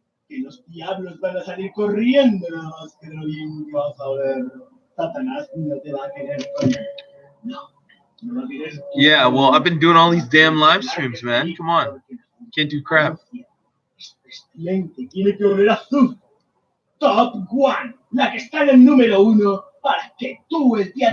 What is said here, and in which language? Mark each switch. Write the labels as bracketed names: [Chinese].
[Spanish] Que los diablos van a salir corriendo, nada más que lo bien que vas a ver. Satanás no te va a querer poner. No. [English] Yeah, well, I've been doing all these damn live streams, man. Come on. Can't do crap. [Spanish] Tiene que oler a su top 1, la que está en el número 1, para que tú el día de